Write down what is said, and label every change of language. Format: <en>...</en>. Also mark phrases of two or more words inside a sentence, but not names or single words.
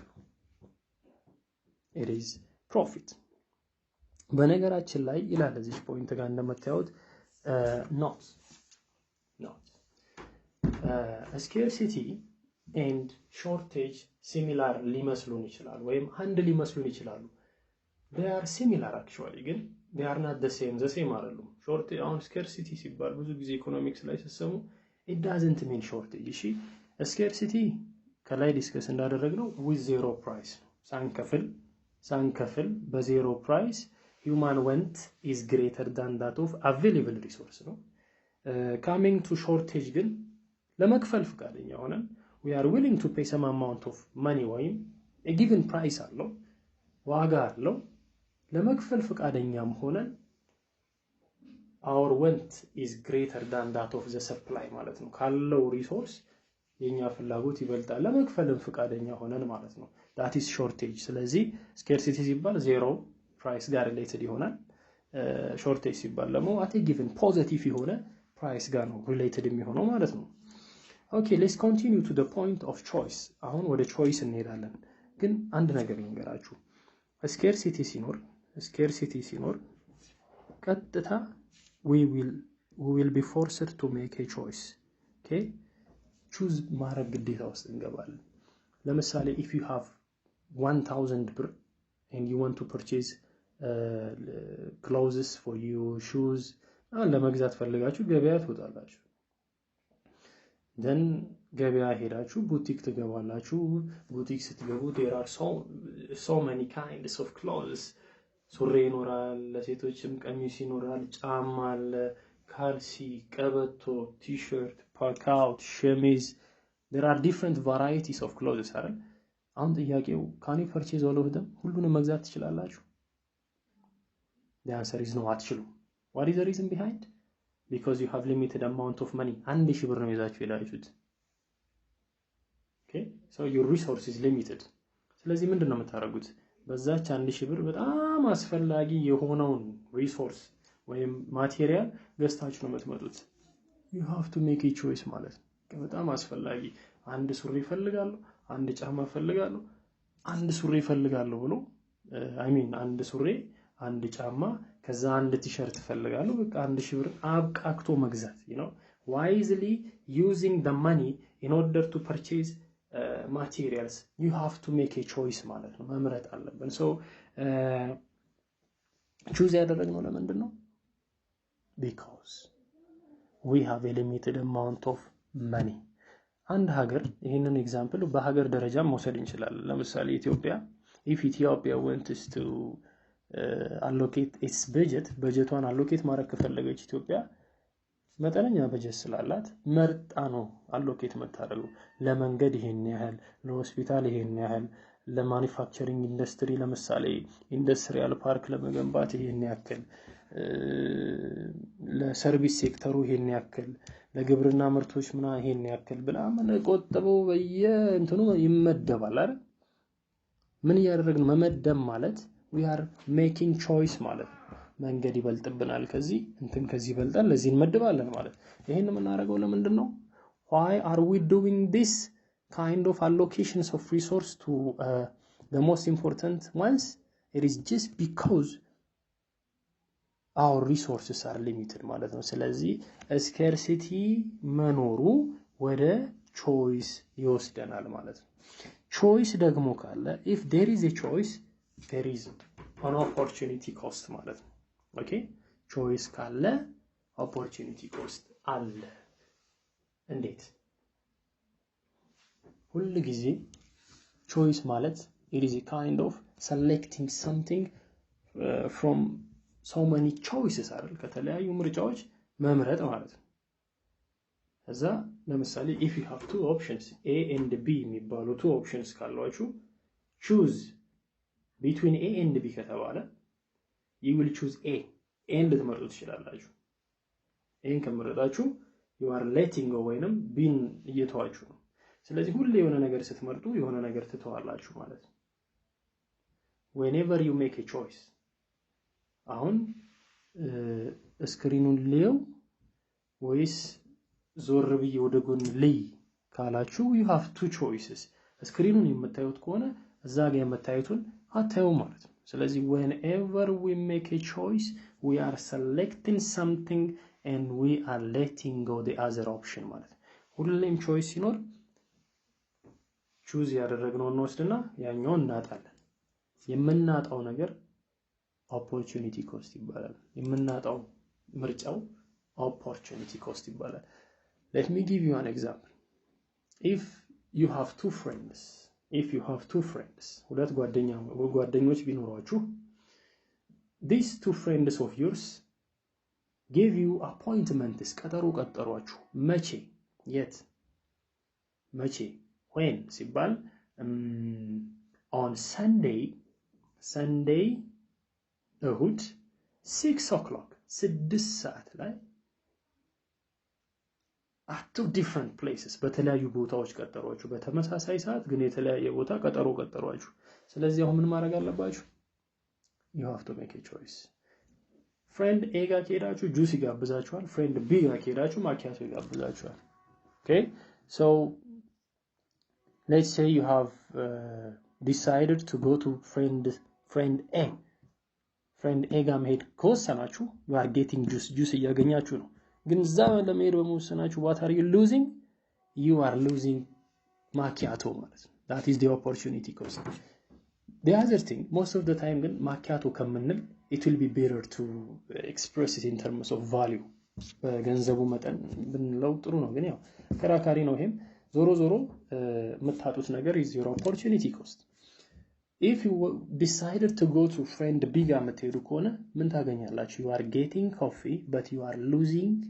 <en>it is profit።</en> <am>በነገራችን ላይ ይላል እዚህ ፖይንት ጋር እንደምታዩት</am> <en>not scarcity and shortage similar</en> <am>ሊመስሉን ይችላል ወይም አንድ ሊመስሉን ይችላሉ።</am> <en>they are similar actually ግን they are not the same አይደሉም። shortage አሁን scarcity</en> <am>ሲባል ብዙ ጊዜ ኢኮኖሚክስ ላይ ሲሰሙ</am> <en>it doesn't mean shortage። እሺ scarcity</en> <am>ከላይ ዲስከስ እንዳደረግነው</am> <en>with zero price</en> <am>ሳንከፍል በዜሮ ፕራይስ</am> <en>human want is greater than that of available resource ነው። coming to shortage</en> <am>ግን ለመክፈል ፍቃደኛ ሆነን</am> <en>we are willing to pay some amount of money ወይም a given price</en> <am>አለው ዋጋ አለው ለመክፈል ፍቃደኛም ሆነን</am> <en>our want is greater than that of the supply</en> <am>ማለት ነው። ካለው ሪሶርስ የኛ ፍላጎት ይበልጣል ለመክፈልም ፍቃደኛ ሆነን ማለት ነው።</am> <en>that is shortage።</en> <am>ስለዚህ scarcity ሲባል ዜሮ ፕራይስ ጋር ሪሌትድ ይሆናል። shortage ሲባል ደግሞ</am> <en>at a given positive</en> <am>የሆነ ፕራይስ ጋር ነው ሪሌትድ የሚሆነው ማለት ነው።</am> <en>Okay, let's continue to the point of choice።</en> <am>አሁን ወደ choice እንሄዳለን። ግን አንድ ነገር ልንገራችሁ። scarcity ሲኖር ቀጥታ</am> <en>we will be forced to make a choice።</en> <am>Okay? choose ማድረግ ግዴታ ውስጥ እንገባለን። ለምሳሌ</am> <en>if you have 1000</en> <am>ብር</am> <en>and you want to purchase clothes for you, shoes</en> <am>ለመግዛት ፈልጋችሁ ገበያ ትወጣላችሁ። then ገበያ ሄዳችሁ ቡቲክ ትገባላችሁ። ቡቲክ ስትገቡ</am> <en>there are so many kinds of clothes።</en> <am>ሱሪ ይኖራል፣ ለሴቶችም ቀሚስ ይኖራል፣ ጫማ አለ፣ ካልሲ፣ ቀበቶ፣ ቲ-ሸርት፣ ፓካውት፣ ሸሚዝ</am> <en>there are different varieties of clothes</en> <am>አይደል? አሁን ጥያቄው</am> <en>can you purchase all of them?</en> <am>ሁሉንም መግዛት ትችላላችሁ?</am> <en>the answer is no አትችሉም። what is the reason behind? because you have limited amount of money።</en> <am>1000 ብር ነው ይዛችሁ ሄዳችሁት።</am> <en>okay so your resource is limited።</en> <am>ስለዚህ ምንድነው የምታደርጉት? በዛች 1000 ብር በጣም አስፈላጊ የሆነውን ሪሶርስ ወይም ማቴሪያል ገዝታችሁ ነው የምትመጡት።</am> <en>you have to make a</en> <am>choice ማለት ነው። በጣም አስፈላጊ አንድ ሱሪ ፈልጋለሁ፣ አንድ ጫማ ፈልጋለሁ፣ አንድ ሱሪ ፈልጋለሁ ብሎ አንድ ሱሪ፣ አንድ ጫማ፣ ከዛ አንድ ቲ-ሸርት ፈልጋለሁ። በቃ 1000 ብር አብቃክቶ መግዛት</am> <en>wisely using the money in order to purchase materials you have to make a choice</en> <am>ማለት ነው። መምረጥ አለብን።</am> <en>so choose</en> <am>ያደረግነው ለምንድን ነው?</am> <en>because we have a limited amount of money።</en> <am>አንድ ሀገር ይሄንን ኤግዛምፕል በሀገር ደረጃ መውሰድ እንችላለን። ለምሳሌ ኢትዮጵያ</am> <en>if Ethiopia wants to allocate its</en> <am>በጀቷን allocate ማድረግ ከፈለገች ኢትዮጵያ መጠነኛ በጀት ስላላት መርጣ ነው allocate የምታደርገው። ለመንገድ ይሄን ያህል፣ ለሆስፒታል ይሄን ያህል፣ ለማኑፋክቸሪንግ ኢንዱስትሪ ለምሳሌ ኢንዱስትሪያል ፓርክ ለመገንባት ይሄን ያክል፣ ለሰርቪስ ሴክተሩ ይሄን ያክል፣ ለግብርና ምርቶች ይሄን ያክል ብላ ቆጥበው በየእንትኑ ይመደባል አይደል? ምን ያደረግን መመደብ ማለት</am> <en>we are making choice</en> <am>ማለት ነው። መንገድ ይበልጥብናል ከዚህ ከዚህ ይበልጣል ለዚህ እንመድባለን ማለት። ይሄን የምናደርገው ለምንድን ነው?</am> <en>why are we doing this kind of allocations of resource to the most important ones? It is just because our resources are limited</en> <am>ማለት ነው ስለዚህ</am> <en>scarcity መኖሩ ወደ choice</en> <am>ይወስደናል ማለት ነው</am> <en>choice</en> <am>ደግሞ ካለ</am> <en>if there is a choice there is an opportunity cost</en> <am>ማለት ነው</am> <en>okay choice ካለ opportunity cost</en> <am>አለ እንዴት ሁሉ ጊዜ</am> <en>choice ማለት it is a kind of selecting something from so many choices</en> <am>አይደል ከተለያዩ ምርጫዎች መምረጥ ማለት ነው እዛ ለምሳሌ</am> <en>if you have two options A and B የሚባሉ two options ካሏችሁ choose between A and B ከተባለ you will choose A and</en> <am>ልትመርጡ ትችላላችሁ ይሄን ከመረጣችሁ</am> <en>you are letting go</en> <am>ወይንም B እየተዋችሁ ነው ስለዚህ ሁሉ የሆነ ነገር ስትመርጡ የሆነ ነገር ትተዋላችሁ ማለት ነው</am> <en>whenever you make a choice</en> <am>አሁን ስክሪኑን ሊየው ወይስ ዞር ብዬ ወደ ጎን ልይ ካላችሁ</am> <en>you have two choices</en> <am>ስክሪኑን የምታዩት ከሆነ እዛ ጋር የምታዩትን አታዩ ማለት ነው ስለዚህ</am> <en>whenever we make a choice we are selecting something and we are letting go the other option</en> <am>ማለት ነው ሁሉም</am> <en>choice ሲኖር</en> <am>choose ያደረግነውን እንወስድና ያኛውን እናጣለን የምናጣው ነገር</am> <en>opportunity cost</en> <am>ይባላል የምናጣው ምርጫው</am> <en>opportunity cost ይባላል let me give you an example if you have two friends</en> <am>ሁለት ጓደኞች ቢኖራችሁ</am> <en>these two friends of yours gave you appointments</en> <am>ቀጠሯችሁ መቼ የት መቼ</am> <en>when ሲባል on Sunday እሁድ 6 o'clock</en> <am>6 ሰዓት ላይ</am> <en>at two different places</en> <am>በተለያዩ ቦታዎች ቀጠሯችሁ በተመሳሳይ ሰዓት ግን የተለያየ ቦታ ቀጠሯችሁ ስለዚህ አሁን ምን ማድረግ አለባችሁ</am> <en>you have to make a choice friend A</en> <am>ጋር ከሄዳችሁ ጁስ ይጋብዛችኋል</am> <en>friend B</en> <am>ጋር ከሄዳችሁ ማኪያቶ ይጋብዛችኋል</am> <en>okay so let's say you have decided to go to friend A friend A</en> <am>ጋር መሄድ ከወሰናችሁ</am> <en>you are getting juice</en> <am>እያገኛችሁ ነው ግን እዛ ለመሄድ</am> <en>በመወሰናችሁ what are you losing you are losing macchiato</en> <am>ማለት ነው</am> <en>that is the opportunity cost the other thing most of the time ግን macchiato ከምንል it will be better to express it in terms of value</en> <am>በገንዘቡ መጠን ብንለው ጥሩ ነው ግን ያው ከራካሪ ነው ይሄም ዞሮ የምታጡት ነገር</am> <en>is your opportunity cost if you decided to go to friend B</en> <am>ጋር መተሄዱ ከሆነ ምን ታገኛላችሁ</am> <en>you are getting coffee but you are losing</en>